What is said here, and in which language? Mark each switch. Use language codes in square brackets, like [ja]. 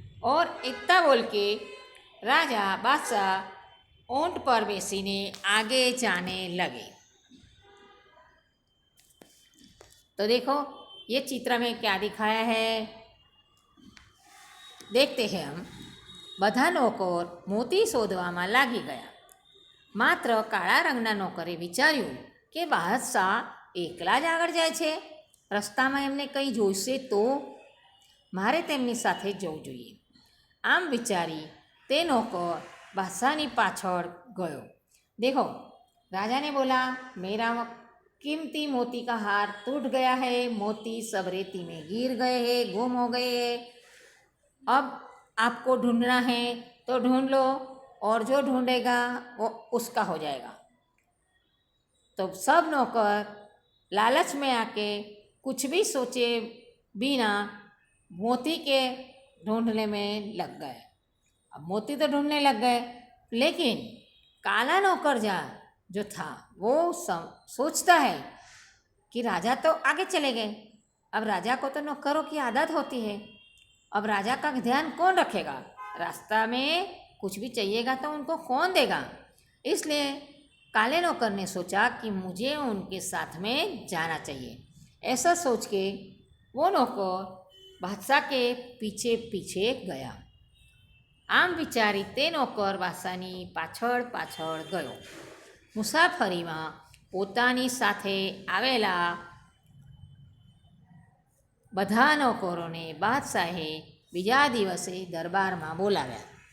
[hi] और इतना बोल के राजा बादशाह ऊँट पर બેસીને आगे जाने लगे। तो देखो ये चित्र में क्या दिखाया है, देखते हैं हम। [gu] બધા નોકર મોતી શોધવામાં લાગી ગયા। માત્ર કાળા રંગના નોકરે વિચાર્યું કે બાદશાહ એકલા જ આગળ જાય છે, રસ્તામાં એમને કંઈ જોઈશે તો મારે તેમની સાથે જવું જોઈએ। આમ વિચારી તે નોકર બાદશાહની પાછળ ગયો। [hi] देखो राजा ने बोला मेरा कीमती मोती का हार टूट गया है, मोती सब रेती में गिर गए हैं, गुम हो गए हैं, अब आपको ढूंढना है तो ढूंढ लो और जो ढूंढेगा वो उसका हो जाएगा। तो सब नौकर लालच में आके कुछ भी सोचे बिना मोती के ढूंढने में लग गए। अब मोती तो ढूंढने लग गए, लेकिन काला नौकर जो था वो सोचता है कि राजा तो आगे चले गए, अब राजा को तो नौकरों की आदत होती है, अब राजा का ध्यान कौन रखेगा, रास्ता में कुछ भी चाहिएगा तो उनको कौन देगा। इसलिए काले नौकर ने सोचा कि मुझे उनके साथ में जाना चाहिए। ऐसा सोच के वो नौकर बादशाह के पीछे पीछे गया। [gu] આમ વિચારી તે નોકર બાદશાહની પાછળ પાછળ ગયો। મુસાફરીમાં પોતાની સાથે આવેલા બધા નોકરોને બાદશાહે બીજા દિવસે દરબારમાં બોલાવ્યા।